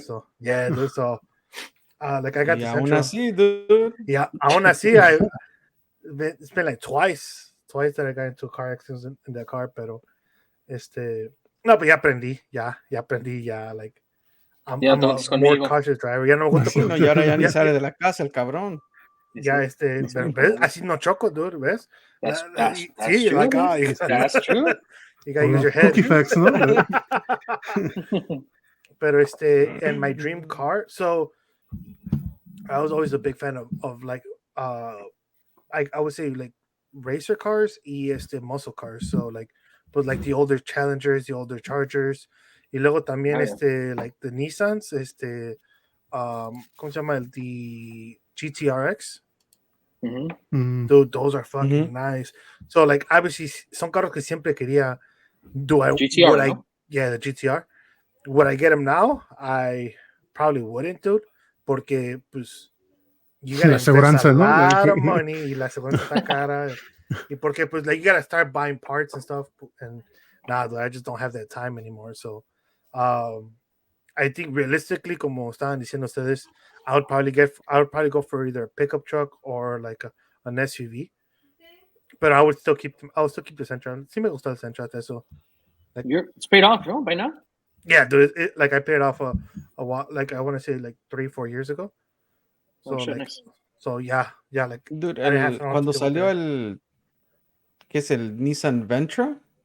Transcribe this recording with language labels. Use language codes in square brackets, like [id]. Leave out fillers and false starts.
[en] So, yeah, dude, so, like I got the [es] aún [en] Sentra. [es] así, dude. [en] Yeah, [es] aún así, [en] it's been like twice that I got into a car accident in that car, [es] pero, no, pero ya aprendí, [en] like, I'm a more cautious driver. [es] Ya no me gusta. Sí, no, y ahora ya ni sale de la casa el cabrón. Ya ¿ves? Así no choco, dude, ¿ves? [en] That's [es] sí, [en] true. Like, that's true. You gotta use your head. Cookie facts, ¿no? Pero and my dream car. So I was always a big fan of like I would say like racer cars y muscle cars. So like, but like the older Challengers, the older Chargers. [es] Y luego también [en] like the Nissans, [es] ¿cómo se llama? [en] The GTRX. Dude, those are fucking nice. So like obviously [es] son carros que siempre quería. [en] GTR, yeah, the GTR. Would I get them now? I probably wouldn't, dude. [es] Porque pues [en] you gotta invest a lot of money [es] y la aseguranza está cara. [en] Y porque pues like you gotta start buying parts and stuff. And nah, dude, I just don't have that time anymore. So I think realistically, [es] como estaban diciendo ustedes, [en] I would probably go for either a pickup truck or like an SUV. But I would still keep the Sentra. [es] Sí me gusta el Sentra, eso. [en] Like, it's paid off, no? By now? Yeah, dude. Like I paid it off a while. Like I want to say like 3-4 years ago. So nice. So yeah, like. [es] Dude, cuando salió el, ¿qué es el Nissan Ventra?